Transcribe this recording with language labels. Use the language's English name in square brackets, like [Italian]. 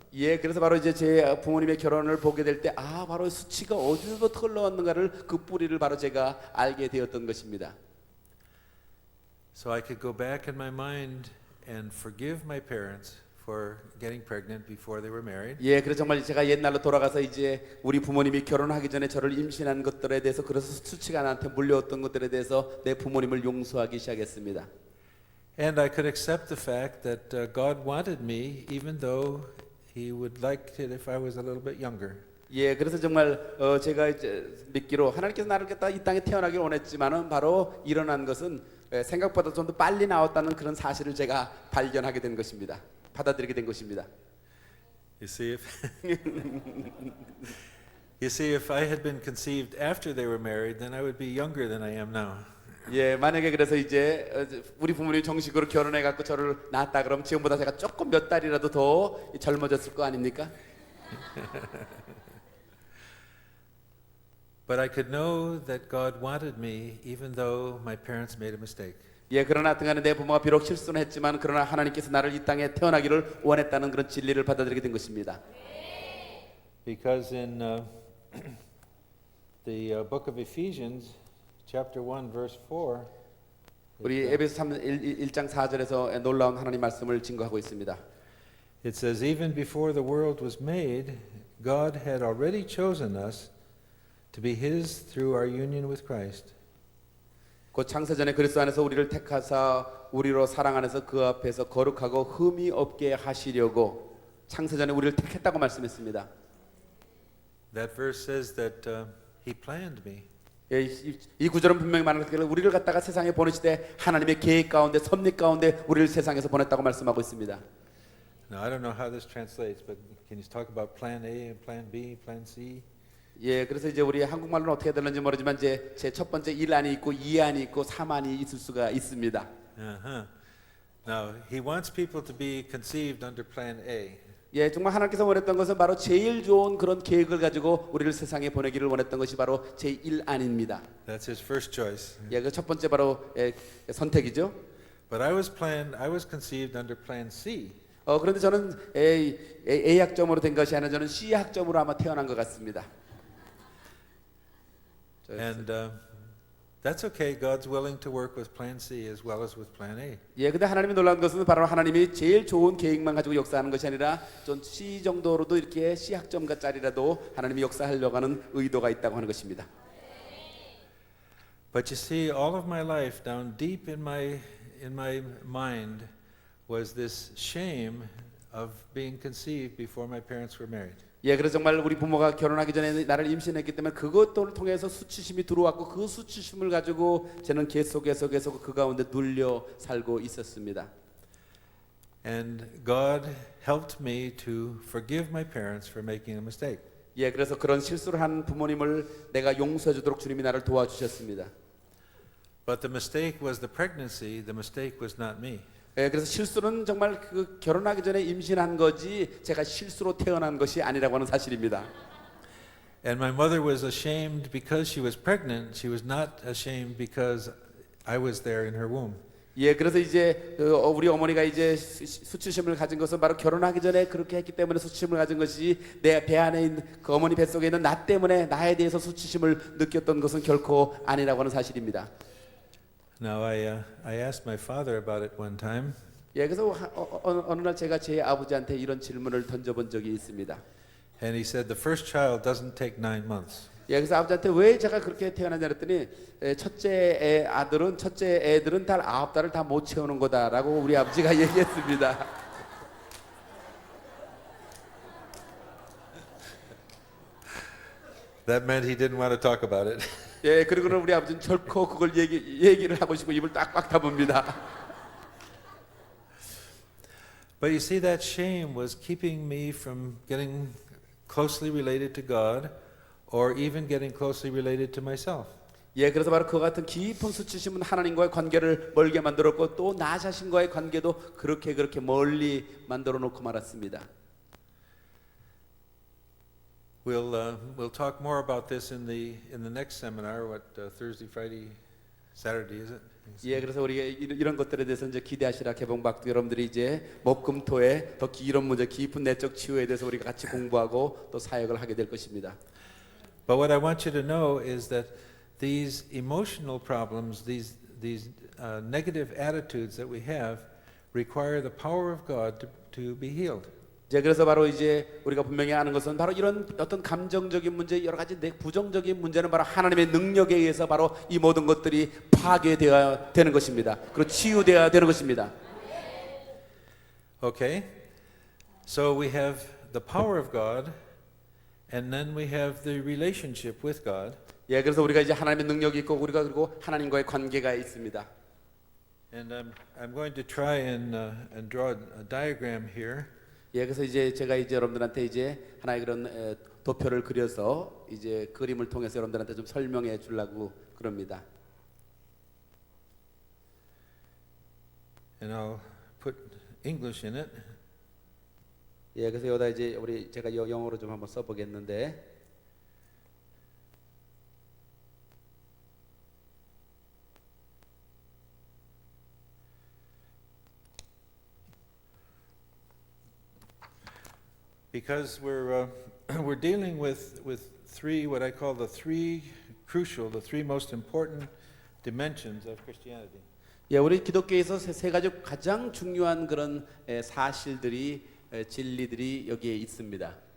[Korean] 예, 그래서 바로 이제 제 부모님의 결혼을 보게 될 때 바로 수치가 어디서부터 흘러왔는가를 그 뿌리를 바로 제가 알게 되었던 것입니다. [English] So I could go back in my mind and forgive my parents for getting pregnant before they were married. [Korean] 예, 그래서 정말 제가 옛날로 돌아가서 이제 우리 부모님이 결혼하기 전에 저를 임신한 것들에 대해서 그래서 수치가 나한테 물려왔던 것들에 대해서 내 부모님을 용서하기 시작했습니다. [English] And I could accept the fact that God wanted me even though he would like it if I was a little bit younger. [Korean] 예, 그래서 정말 제가 이제 믿기로 하나님께서 나를 갖다 이 땅에 태어나길 원했지만은 바로 일어난 것은 생각보다 좀 더 빨리 나왔다는 그런 사실을 제가 발견하게 된 것입니다. 받아들이게 된 것입니다. [English] You see, if I had been conceived after they were married, then I would be younger than I am now. [Korean] 예, 만약에 그래서 이제 우리 부모님이 정식으로 결혼해 갖고 저를 낳았다 그러면 지금보다 제가 조금 몇 달이라도 더 젊어졌을 거 아닙니까? [English] But I could know that God wanted me even though my parents made a mistake. [Korean] 예, 그러나 등간에 내 부모가 비록 실수는 했지만 그러나 하나님께서 나를 이 땅에 태어나기를 원했다는 그런 진리를 받아들이게 된 것입니다. [English] Because in the book of Ephesians, chapter 1, verse 4, [Korean] 우리 에베소 1장 4절에서 놀라운 하나님 말씀을 증거하고 있습니다. [English] it says, even before the world was made, God had already chosen us to be His through our union with Christ. [Korean] 곧 창세전에 그리스도 안에서 우리를 택하사 우리로 사랑 안에서 그 앞에서 거룩하고 흠이 없게 하시려고 창세전에 우리를 택했다고 말씀했습니다. [English] That verse says that He planned me. [Korean] 예, 이 구절은 분명히 말하는 우리를 갖다가 세상에 보내실 때 하나님의 계획 가운데 섭리 가운데 우리를 세상에서 보냈다고 말씀하고 있습니다. [English] Now I don't know how this translates, but can you talk about plan A and plan B, plan C? [Korean] 예, 그래서 이제 우리 한국말로는 어떻게 되는지 모르지만 이제 제 첫 번째 1안이 있고 2안이 있고 3안이 있을 수가 있습니다. Uh-huh. [English] Now He wants people to be conceived under plan A. [Korean] 예, 정말 하나님께서 원했던 것은 바로 제일 좋은 그런 계획을 가지고 우리를 세상에 보내기를 원했던 것이 바로 제1안입니다. [English] That's His first choice. [Korean] 예, 그 첫 번째 바로 선택이죠. [English] But I was conceived under plan C. [Korean] 그런데 저는 A 학점으로 된 것이 아니라 저는 C 학점으로 아마 태어난 것 같습니다. [English] And that's okay. God's willing to work with plan C as well as with plan A. [Korean] 예, 근데 하나님이 놀라운 것은 바로 하나님이 제일 좋은 계획만 가지고 역사하는 것이 아니라 좀 C 정도로도 이렇게 C 학점짜리라도 하나님이 역사하려고 하는 의도가 있다고 하는 것입니다. [English] But you see, all of my life, down deep in my mind, was this shame of being conceived before my parents were married. [Korean] 예, 그래서 정말 우리 부모가 결혼하기 전에 나를 임신했기 때문에 그것들을 통해서 수치심이 들어왔고 그 수치심을 가지고 저는 계속 그 가운데 눌려 살고 있었습니다. [English] And God helped me to forgive my parents for making a mistake. [Korean] 예, 그래서 그런 실수를 한 부모님을 내가 용서해 주도록 주님이 나를 도와주셨습니다. [English] But the mistake was the pregnancy. The mistake was not me. [Korean] 예, 그래서 실수는 정말 그 결혼하기 전에 임신한 거지 제가 실수로 태어난 것이 아니라고 하는 사실입니다. [English] And my mother was ashamed because she was pregnant. She was not ashamed because I was there in her womb. [Korean] 예, 그래서 이제 우리 어머니가 이제 수치심을 가진 것은 바로 결혼하기 전에 그렇게 했기 때문에 수치심을 가진 것이 내 배 안에 있는 그 어머니 뱃속에 있는 나 때문에 나에 대해서 수치심을 느꼈던 것은 결코 아니라고 하는 사실입니다. [English] Now I asked my father about it one time. [Korean] 예, 그래서 어느 날 제가 제 아버지한테 이런 질문을 던져본 적이 있습니다. [English] And he said the first child doesn't take 9 months. [Korean] 예, 그래서 아버지한테 왜 제가 그렇게 태어나냐 그랬더니 첫째 애들은 달 9달을 다 못 채우는 거다라고 우리 아버지가 얘기했습니다. [English] That meant he didn't want to talk about it. [Korean] 예, 그리고는 우리 아버지는 결코 그걸 얘기를 하고 싶고 입을 딱딱 다뭅니다. [English] But you see, that shame was keeping me from getting closely related to God or even getting closely related to myself. [Korean] 예, 그래서 바로 그와 같은 깊은 수치심은 하나님과의 관계를 멀게 만들었고 또 나 자신과의 관계도 그렇게 멀리 만들어 놓고 말았습니다. [English] We'll talk more about this in the next seminar. Thursday, Friday, Saturday is it? [Korean] 예, 그래서 우리가 이런 것들에 대해서 이제 기대하시라 개봉박도 여러분들이 이제 목금토에 더 이런 문제 깊은 내적 치유에 대해서 우리가 같이 공부하고 또 사역을 하게 될 것입니다. [English] But what I want you to know is that these emotional problems, these negative attitudes that we have, require the power of God to be healed. [Korean] 예, 그래서 바로 이제 우리가 분명히 아는 것은 바로 이런 어떤 감정적인 문제, 여러 가지 부정적인 문제는 바로 하나님의 능력에 의해서 바로 이 모든 것들이 파괴되어야 되는 것입니다. 그리고 치유되어야 되는 것입니다. [English] Okay, so we have the power of God, and then we have the relationship with God. [Korean] 예, 그래서 우리가 이제 하나님의 능력이 있고 우리가 그리고 하나님과의 관계가 있습니다. [English] And I'm going to try and draw a diagram here. [Korean] 예, 그래서 이제 제가 이제 여러분들한테 이제 하나의 그런 도표를 그려서 이제 그림을 통해서 여러분들한테 좀 설명해 주려고 그럽니다. [English] And I'll put English in it. [Korean] 예, 그래서 여기다 이제 제가 영어로 좀 한번 써보겠는데, [English] Because we're we're dealing with three, what I call the three most important dimensions of Christianity. [Korean] 예, 우리 기독교에서 세 가지 가장 중요한 그런 사실들이 진리들이 여기에 있습니다.